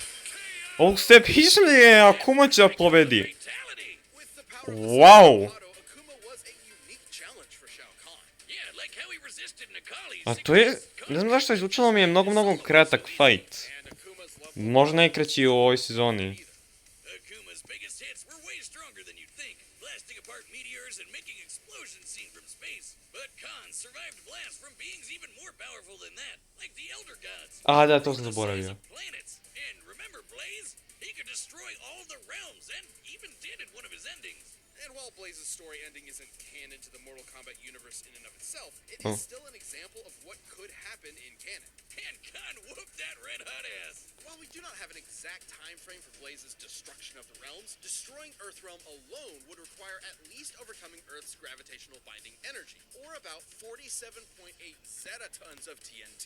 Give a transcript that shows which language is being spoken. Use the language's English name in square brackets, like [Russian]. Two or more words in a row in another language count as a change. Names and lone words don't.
[Serbian] Ste pisali je Akuma će da pobedi. Wow. A to je, ne znam zašto izvučilo mi je mnogo kratak fight. Možda najkraći u ovoj sezoni. [English] Akuma's biggest hits were way stronger than you'd think, blasting apart meteors and making explosions seen from space. But Khan survived blasts from beings even more powerful than that, like the Elder Gods. [Serbian] Da, to sam zaboravio. [English] Planets. And remember Blaze? He could destroy all the realms, and even did in one of his endings. And while Blaze's story ending isn't canon to the Mortal Kombat universe in and of itself, it is still an example of what could happen in canon. And Khan whooped that red-hot ass. While we do not have an exact time frame for Blaze's destruction of the realms, destroying Earthrealm alone would require at least overcoming Earth's gravitational binding energy, or about 47.8 zetatons of TNT.